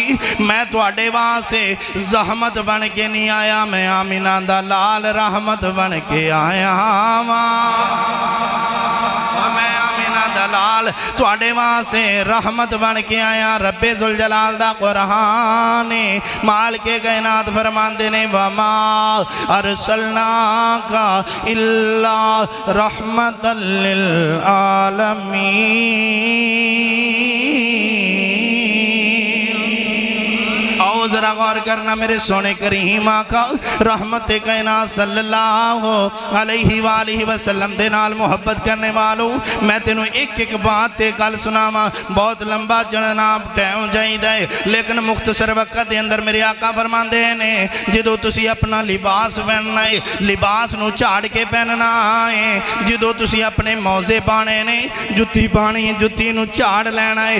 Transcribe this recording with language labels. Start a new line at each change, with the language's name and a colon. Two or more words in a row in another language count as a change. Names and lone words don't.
Punjabi: میں تہاڈے واسطے زحمت بن کے نہیں آیا، میں آمنہ دا لال رحمت بن کے آیا میں آمنہ دا لال تہاڈے واسطے رحمت بن کے آیا. ربِ ذوالجلال دا قرآن مال کے کائنات فرماندے نے
Arabic: وما أرسلناك إلا رحمة للعالمين.
Punjabi: آؤ ذرا غور کرنا میرے سونے کریم آقا رحمت کائنات
Arabic: صلى الله عليه وآله وسلم
Punjabi: دے نال محبت کرنے والوں، میں تینوں ایک ایک بات تے گل سناوا. بہت لمبا جناب ٹائم چاہیدا ہے لیکن مختصر وقت دے اندر میرے آقا فرماندے نے جدوں تسی اپنا لباس پہننا ہے، لباس نوں جھاڑ کے پہننا ہے. جدوں تسی اپنے موزے پانے نے، جتی پانی، جتی نوں جھاڑ لینا ہے.